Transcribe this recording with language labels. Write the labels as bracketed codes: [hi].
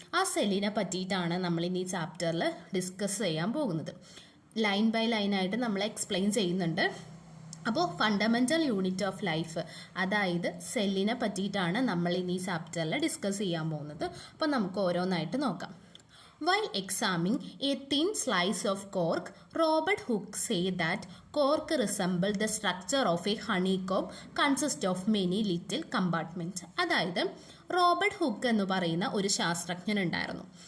[ml] ആ സെല്ലിനെ പറ്റിയിട്ടാണ് നമ്മൾ ഇനി ഈ ചാപ്റ്ററിൽ ഡിസ്കസ് ചെയ്യാൻ പോകുന്നത്. ലൈൻ ബൈ ലൈനായിട്ട് നമ്മൾ എക്സ്പ്ലെയിൻ ചെയ്യുന്നുണ്ട്. അപ്പോൾ [en] fundamental unit of life, [ml] അതായത് സെല്ലിനെ പറ്റിയിട്ടാണ് നമ്മൾ ഇനി ഈ ചാപ്റ്ററിൽ ഡിസ്കസ് ചെയ്യാൻ പോകുന്നത്. അപ്പോൾ നമുക്ക് ഓരോന്നായിട്ട് നോക്കാം. [en] While examining a thin slice of cork, Robert Hooke said that cork resembled the structure of a honeycomb consist of many little compartments. [ml] അതായത് റോബർട്ട് ഹുക്ക് എന്ന് പറയുന്ന ഒരു ശാസ്ത്രജ്ഞൻ ഉണ്ടായിരുന്നു.